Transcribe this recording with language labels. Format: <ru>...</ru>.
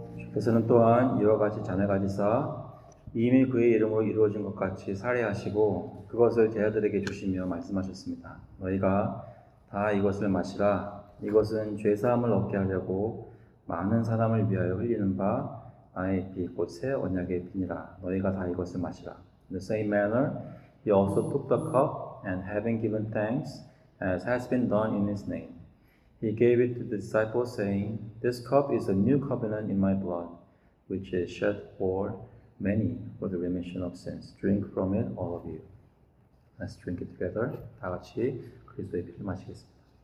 <ko>그래서는 또한 이와 같이 잔을 가지사 이미 그의 이름으로 이루어진 것 같이 살해하시고 그것을 제자들에게 주시며 말씀하셨습니다. 너희가 다 이것을 마시라. 이것은 죄사함을 얻게 하려고 많은 사람을 위하여 흘리는 바 나의 피 곧 새 언약의 피니라. 너희가 다 이것을 마시라.</ko> <en>In the same manner he also took the cup and having given thanks as has been done in his name, he gave it to the disciples, saying, This cup is a new covenant in my blood, which is shed for many for the remission of sins. Drink from it, all of you. Let's drink it together.</en> <ko>다 같이 그리스도의 피를 마시겠습니다.</ko>